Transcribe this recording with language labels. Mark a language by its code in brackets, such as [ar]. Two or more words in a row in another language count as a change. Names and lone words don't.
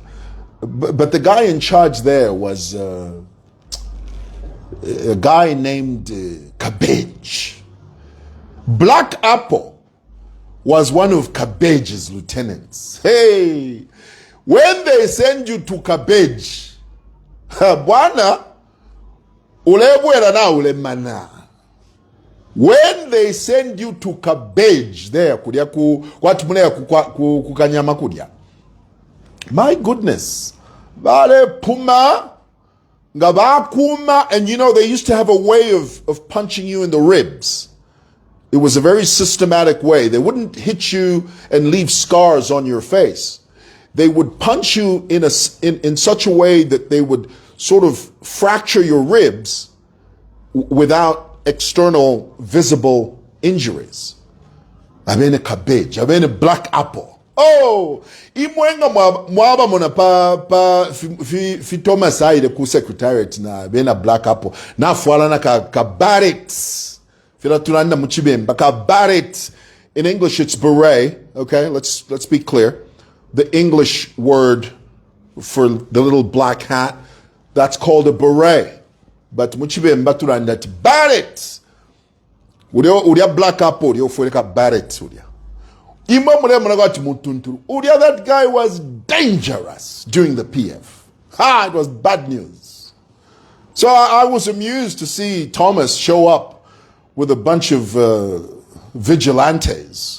[en] But the guy in charge there was a guy named Cabbage. Black Apple was one of Cabbage's lieutenants. Hey, when they send you to Cabbage, [bem] bwana, ulebwera na ulemana. [en] When they send you to Cabbage there, my goodness, puma, and they used to have a way of punching you in the ribs. It was a very systematic way. They wouldn't hit you and leave scars on your face. They would punch you in such a way that they would sort of fracture your ribs without external visible injuries. I'm in a Cabbage. I'm in a Black Apple. [bem] Oh, imwenga mwaba mona fi Thomas Aide ku secretariat na bena Black Apple na fuala na ka barret fila tulanda muchibemba ka barret. [en] In English it's beret. Okay, let's be clear. The English word for the little black hat, that's called a beret. [bem] But muchibemba tulanda barret. Udia Black Apple yo fuele ka barret udia. [en] That guy was dangerous during the PF. It was bad news. So I was amused to see Thomas show up with a bunch of vigilantes.